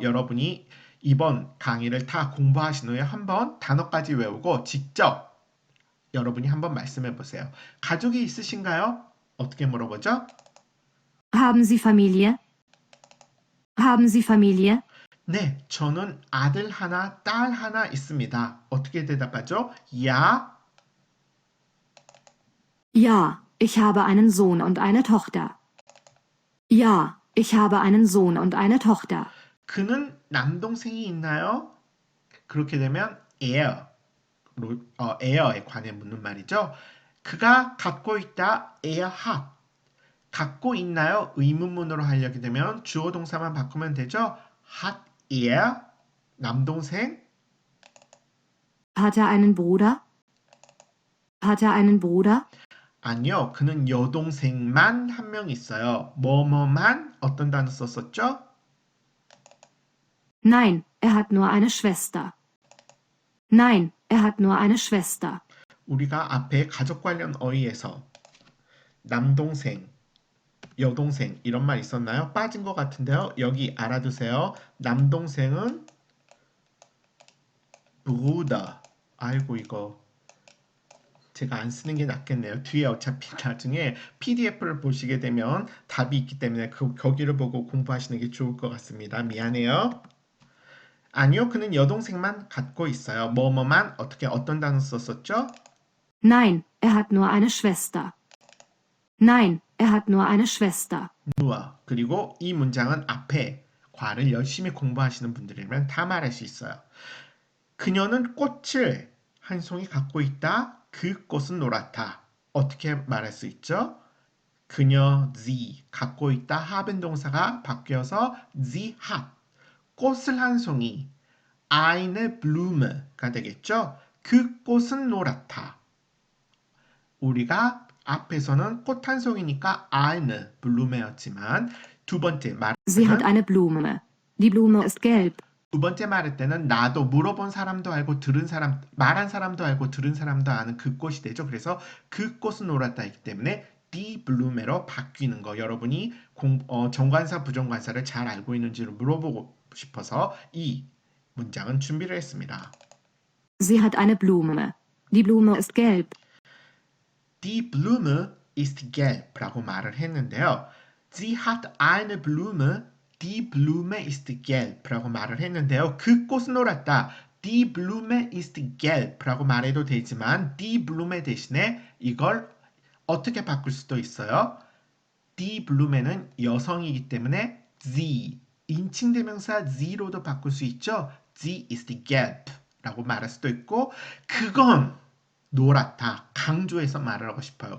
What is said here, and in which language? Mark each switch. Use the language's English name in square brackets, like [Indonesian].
[Korean] 여러분이 이번 강의를 다 공부하신 후에 한번 단어까지 외우고 직접 여러분이 한번 말씀해 보세요. 가족이 있으신가요? 어떻게 물어보죠? [German] Haben Sie Familie? Haben Sie Familie? [Korean] 네, 저는 아들 하나, 딸 하나 있습니다. 어떻게 대답하죠? 야, [German] Ja, ich habe einen Sohn und eine Tochter. Ja, ich habe einen Sohn und eine Tochter. [Korean] 그는 남동생이 있나요? 그렇게 되면 air, air에 관해 묻는 말이죠. 그가 갖고 있다, air hat. 갖고 있나요? 의문문으로 하려게 되면 주어 동사만 바꾸면 되죠. [German] hat er, [Korean] 남동생. [German] Hat er einen Bruder? Hat er einen Bruder? [Korean] 아니요, 그는 여동생만 한 명 있어요. 뭐뭐만 어떤 단어 썼었죠? [German] Nein, er hat nur eine Schwester. Nein, er hat nur eine Schwester. [Korean] 우리가 앞에 가족 관련 어휘에서 남동생, 여동생 이런 말 있었나요? 빠진 것 같은데요. 여기 알아두세요. 남동생은 Bruder. 아이고 이거 제가 안 쓰는 게 낫겠네요. 뒤에 어차피 나중에 PDF를 보시게 되면 답이 있기 때문에 거기를 보고 공부하시는 게 좋을 것 같습니다. 미안해요. 아니요, 그는 여동생만 갖고 있어요. 뭐뭐만 어떤 단어 썼었죠? [German] Nein, er hat nur eine Schwester. Nein, er hat nur eine Schwester. 누아. [Korean] 그리고 이 문장은 앞에 과를 열심히 공부하시는 분들이면 다 말할 수 있어요. 그녀는 꽃을 한 송이 갖고 있다. 그 꽃은 노랗다. 어떻게 말할 수 있죠? 그녀 sie 갖고 있다 haben 동사가 바뀌어서 [German] sie hat [Korean] 꽃을 한 송이 [German] eine Blume [Korean] 가 되겠죠. 그 꽃은 노랗다. 우리가 앞에서는 꽃 한 송이니까 [German] eine Blume [Korean] 였지만 두 번째 말할 [German] Sie hat [Korean] 때는 [German] eine Blume. Die Blume ist gelb. [Korean] 두 번째 말할 때는 나도 물어본 사람도 알고 들은 사람 말한 사람도 알고 들은 사람도 아는 그 꽃이 되죠. 그래서 그 꽃은 노랗다이기 때문에 [German] die Blume [Korean] 로 바뀌는 거 여러분이 정관사 부정관사를 잘 알고 있는지를 물어보고 싶어서 이 문장은 준비를 했습니다. [German] Sie hat eine Blume. Die Blume ist gelb. Die Blume ist gelb라고 [Korean] 말을 했는데요. [German] Sie hat eine Blume, die Blume ist gelb라고 [Korean] 말을 했는데요. 그 꽃은 노랗다. [German] Die Blume ist gelb [Korean] 라고 말해도 되지만 [German] die Blume [Korean] 대신에 이걸 어떻게 바꿀 수도 있어요? [German] Die Blume [Korean] 는 여성이기 때문에 sie 인칭대명사 sie로도 바꿀 수 있죠. [German] Sie ist gelb [Korean] 라고 말할 수도 있고 그건 노랗다 강조해서 말을 하고 싶어요.